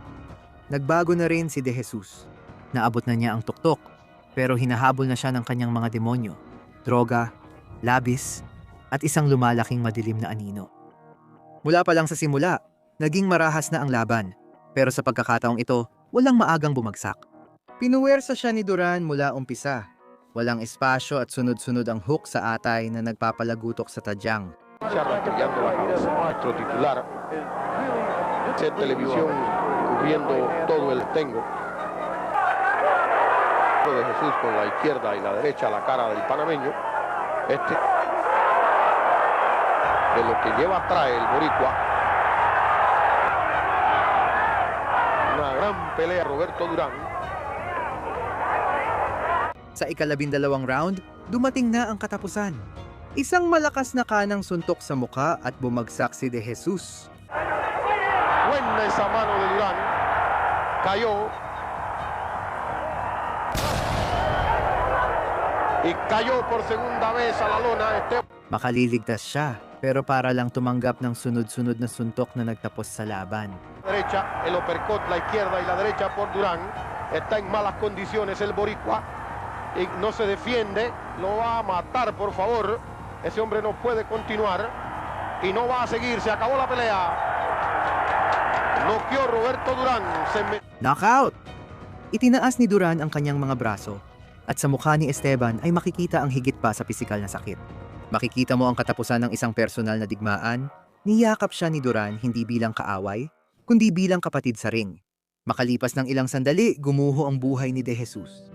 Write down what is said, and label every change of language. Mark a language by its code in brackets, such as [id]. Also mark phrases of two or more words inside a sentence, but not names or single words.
[tl] Nagbago na rin si De Jesus. Naabot na niya ang tuktok, pero hinahabol na siya ng kanyang mga demonyo, droga, labis, at isang lumalaking madilim na anino. Mula pa lang sa simula, naging marahas na ang laban, pero sa pagkakataong ito, walang maagang bumagsak. Pinuwersa siya ni Duran mula umpisa. Walang espasyo at sunod-sunod ang hook sa atay na nagpapalagutok sa tadyang. [es] Nuestro titular en televisión cubriendo todo el tengo de Jesús con la izquierda y la derecha la cara del panameño de lo que lleva atrás el boricua, una gran pelea Roberto Durán. [tl] Sa ika-12 round, dumating na ang katapusan. Isang malakas na kanang suntok sa muka at bumagsak si De Jesus. [es] Buena esa mano de Durán. Cayó. Y cayó por segunda vez a la lona. Makaliligtas siya, pero para lang tumanggap ng sunod-sunod na suntok na nagtapos sa laban. Derecha, el uppercut, la izquierda y la derecha por Durán. Está en malas condiciones el boricua. Y no se defiende. Lo va a matar, por favor. Ese hombre no puede continuar. Y no va a seguir. Se acabó la pelea. Noqueó Roberto Durán. Knockout! [tl] Itinaas ni Duran ang kanyang mga braso at sa mukha ni Esteban ay makikita ang higit pa sa pisikal na sakit. Makikita mo ang katapusan ng isang personal na digmaan. Niyakap siya ni Duran hindi bilang kaaway, kundi bilang kapatid sa ring. Makalipas ng ilang sandali, gumuho ang buhay ni De Jesus.